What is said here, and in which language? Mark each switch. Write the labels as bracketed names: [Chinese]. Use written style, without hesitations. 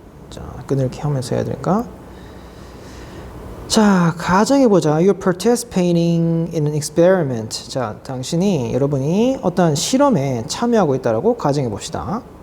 [Korean] 자, 끈을 이렇게 하면서 해야 되니까. 자, 가정해보자. [English] You're participating in an experiment. [Korean] 자, 여러분이 어떠한 실험에 참여하고 있다라고 가정해봅시다.